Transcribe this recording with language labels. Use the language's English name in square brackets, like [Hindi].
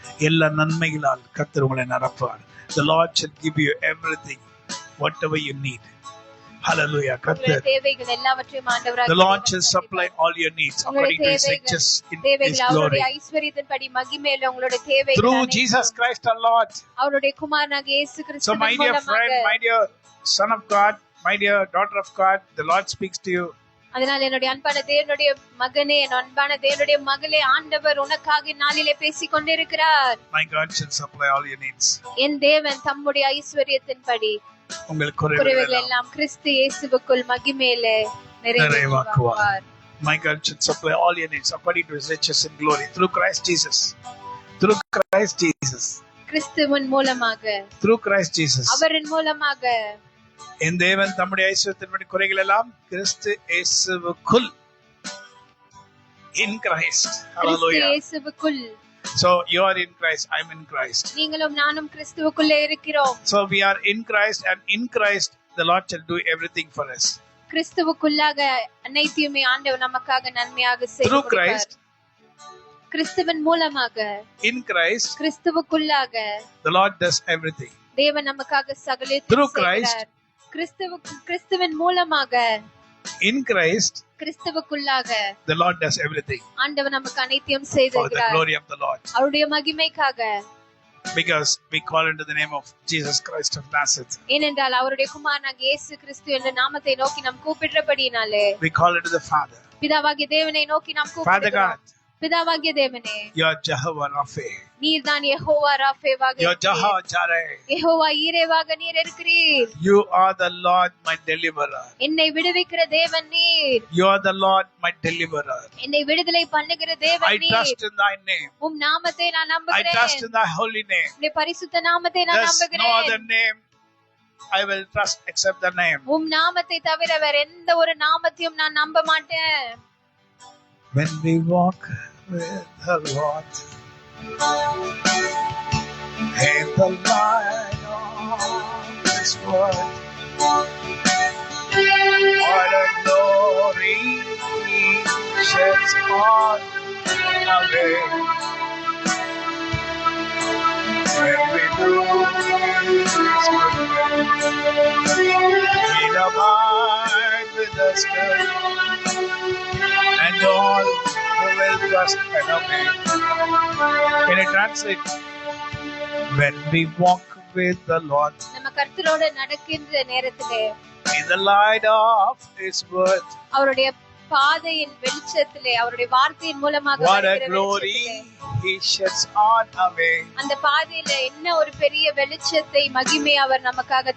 [Tamil] எல்லா நன்மைகளால் கர்த்தர் உங்களை நிரப்புவார். [English] The Lord shall give you everything, whatever you need. [Tamil] Hallelujah. கர்த்தர் தேவைகள் எல்லாவற்றையும் ஆண்டவராக [English] The Lord shall supply all your needs according to His riches in His glory. [Tamil] ஐஸ்வரியத்தின்படி மகிமையிலே உங்களுடைய தேவைகள் [English] Through Jesus Christ our Lord. [Tamil] அவருடைய குமாரனாகிய இயேசு [English] So [Tamil] கிறிஸ்துவின் [English] my dear friend, my dear son of God, my dear daughter of God, the Lord speaks to you. [Tamil] அதனால் என்னுடைய அன்பான தேவனுடைய மகனே, என் அன்பான தேவனுடைய மகளே, ஆண்டவர் உனக்காக நாளிலே பேசிக் கொண்டிருக்கிறார். [English] My God shall supply all your needs. [Tamil] என் தேவன் தம்முடைய ஐஸ்வரியத்தின்படி உங்கள் குறைவுகள் குறைவுகள் எல்லாம் கிறிஸ்து இயேசுவுக்குள் மகிமையிலே நிறைவாக்குவார். [English] My God shall supply all your needs according to His riches in glory through Christ Jesus. Through Christ Jesus. [Tamil] கிறிஸ்துவின் மூலமாக, [English] Through Christ Jesus. [Tamil] அவரின் மூலமாக என் தேவன் தம்முடைய ஐஸ்வரியத்தின்படி குறைகள் எல்லாம் கிறிஸ்து இயேசுவுக்குள் [English] in Christ. [Tamil] Kristu [English] Hallelujah. [Tamil] இயேசுவுக்குள். [English] So you are in Christ, I'm in Christ. [Tamil] நீங்களும் நானும் கிறிஸ்துவுக்குள்ளே இருக்கிறோம். [English] So we are in Christ, and in Christ the Lord shall do everything for us. [Tamil] கிறிஸ்துவுக்குள்ளாக அனைத்தையுமே ஆண்டவர் நமக்காக நன்மையாக [English] Through [Tamil] செய்வார். [English] Christ, [Tamil] கிறிஸ்துவின் மூலமாக, [English] in Christ, [Tamil] கிறிஸ்துவுக்குள்ளாக [English] the Lord does everything. [Tamil] தேவன் நமக்காக சகலத்தையும் [English] Through [Tamil] செய்கிறார். கிறிஸ்துவின் மூலமாக, [English] In Christ, [Tamil] கிறிஸ்துவுக்குள்ளாக [English] the Lord does everything [Tamil] ஆண்டவர் நமக்கு அனைத்தையும் [English] for the [Tamil] செய்திருக்கிறார். [English] glory of the Lord. [Tamil] அவருடைய மகிமைக்காக, [English] Because we call into the name of Jesus Christ of Nazareth. [Tamil] ஏனென்றால் அவருடைய குமாரனாகிய இயேசு கிறிஸ்து என்ற நாமத்தை நோக்கி நாம் கூப்பிடுறபடினாலே, [English] We call into the Father. [Tamil] பிதாவாகிய தேவனை நோக்கி நாம் [English] Father [Tamil] கூப்பிடுகிறோம். [English] God, [Tamil] பிதாவாகிய தேவனே, [English] you are Jehovah Rapha. [Tamil] நீர்தான் யெகோவா ராஃபேவாக [English] You are [Tamil] இருக்கிறீர். [English] Jehovah Jireh. [Tamil] யெகோவா ஈரேவாக நீர் இருக்கிறீர். [English] You are the Lord my deliverer. [Tamil] என்னை விடுவிக்கிற தேவன் நீர். [English] You are the Lord my deliverer. [Tamil] என்னை விடுதலை பண்ணுகிற தேவன் [English] I [Tamil] நீர். [English] trust in thy name. [Tamil] உம் நாமத்தை நான் [English] I [Tamil] நம்புகிறேன். [English] trust in thy holy name. [Tamil] உம்முடைய பரிசுத்த நாமத்தை நான் [English] There's no [Tamil] நம்புகிறேன். [English] other name I will trust except the name. [Tamil] உம் நாமத்தை தவிர வேற எந்த ஒரு நாமத்தையும் நான் நம்ப மாட்டேன். [English] When we walk with the Lord in the light of His word, what a glory He sheds on our way. When we do His good will, He'll abide with us still, and all who will trust and obey. Can you translate? When we walk with the Lord [Tamil] நம்ம கர்த்தரோடு நடக்கின்ற நேரத்திலே, [English] in the light of His word, [Tamil] அவருடைய பாதையின் வெளிச்சத்திலே, அவருடைய வார்த்தையின் மூலமாக [English] what a [Tamil] வருகிற [English] glory [Tamil] வெளிச்சத்திலே, [English] He sheds on our way. [Tamil] அந்த பாதையில என்ன ஒரு பெரிய வெளிச்சத்தை மகிமை அவர் நமக்காக